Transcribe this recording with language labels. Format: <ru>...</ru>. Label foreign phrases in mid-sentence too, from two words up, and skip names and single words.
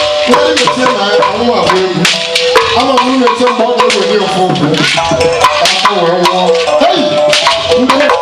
<yo>Wọ́n ní mi ti ẹ̀ máa ń wà fún ewu.</yo> <ig>Ama m na-eche mgbe ọ ga-eweli ofu okwu. Ka ọ wee nwụọ. Hey! Ndị</ig>